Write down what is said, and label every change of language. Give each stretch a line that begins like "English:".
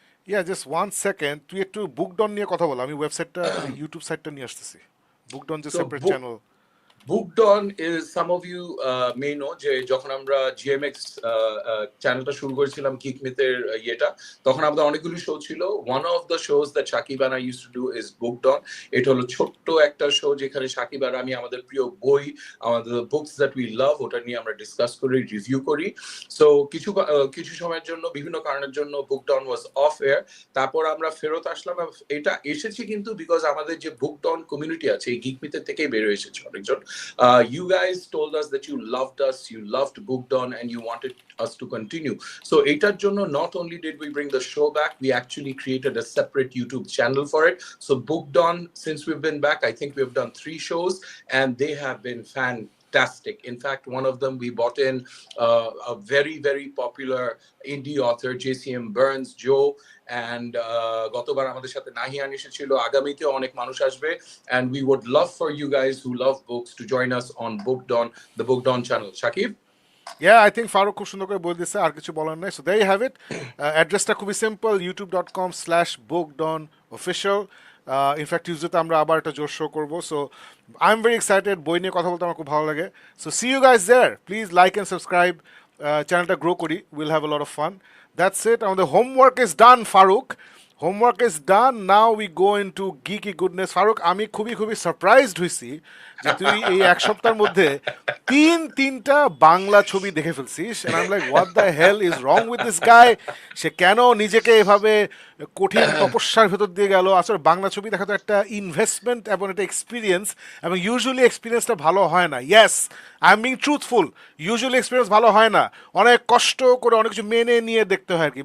Bangla: ইয়া just one second, তুই একটু বুকডন নিয়ে কথা বল, আমি ওয়েবসাইটটা ইউটিউব সাইটটা নিয়ে আসতেছি। বুকডন যে
English: So
Bangla: separate channel.
English: Booked On is, some of you may know,
Bangla: যে যখন আমরা জিএমএক্স চ্যানেলটা শুরু করেছিলাম কিক মিথের ইয়েটা, তখন আমাদের অনেকগুলো শো ছিল।
English: One of the shows that Sakib and I used to do is Booked On.
Bangla: এটা হলো ছোট্ট একটা শো যেখানে সাকিব আর আমি আমাদের প্রিয় বই, আমাদের
English: books that we love,
Bangla: ওটা নিয়ে আমরা ডিসকাস করি, রিভিউ করি। সো কিছু সময়ের জন্য, বিভিন্ন কারণের জন্য
English: Booked On was off air।
Bangla: তারপর আমরা ফেরত আসলাম। এটা এসেছি কিন্তু বিকজ আমাদের যে Booked On কমিউনিটি আছে, এই গিক মিথের থেকেই বের হয়ে এসেছে অনেকজন।
English: You guys told us that you loved us, you loved Booked On, and you wanted us to continue. So
Bangla: etar jonno
English: not only did we bring the show back, we actually created a separate YouTube channel for it. So Booked On, since we've been back, I think we've done 3 shows and they have been fantastic. In fact, one of them we brought in a very, very popular indie author, JCM Burns, Joe, and
Bangla: গতবার আমাদের সাথে নাহিয়ান এসেছিল, আগামীতেও অনেক মানুষ আসবে,
English: and we would love for you guys who love books to join us on Booked On, the Booked On channel. Shakib?
Bangla: Yeah, I think Faruk খুব সুন্দর করে বলে দিচ্ছে, আর কিছু বলার নাই।
English: So there you have it.
Bangla: অ্যাড্রেসটা খুবই সিম্পল, youtube.com/bookedonofficial. ইনফ্যাক্ট টিউজডেতে আমরা আবার একটা জোর শো করবো।
English: so I am very excited,
Bangla: বই নিয়ে কথা বলতে আমার খুব ভালো লাগে।
English: so see you guys there, please like and subscribe,
Bangla: চ্যানেলটা গ্রো করি,
English: Will have a lot of fun. That's it, আমাদের homework is done Faruk, homework is done, now we go in to geeky goodness.
Bangla: Faruk, আমি খুবই surprised হয়েছি যে তুই এই এক সপ্তাহের মধ্যে তিনটা বাংলা ছবি দেখে ফেলছিস।
English: and I'm like, what the hell is wrong with this guy?
Bangla: সে কেন নিজেকে এভাবে কঠিন তপস্যার ভেতর দিয়ে গেল? আসলে বাংলা ছবি দেখা তো একটা ইনভেস্টমেন্ট এবং একটা এক্সপিরিয়েন্স, এবং ইউজুয়ালি এক্সপিরিয়েন্সটা ভালো হয় না। Yes, I am being truthful, usually experience ভালো হয় না, অনেক কষ্ট করে অনেক কিছু মেনে নিয়ে দেখতে হয় আর কি।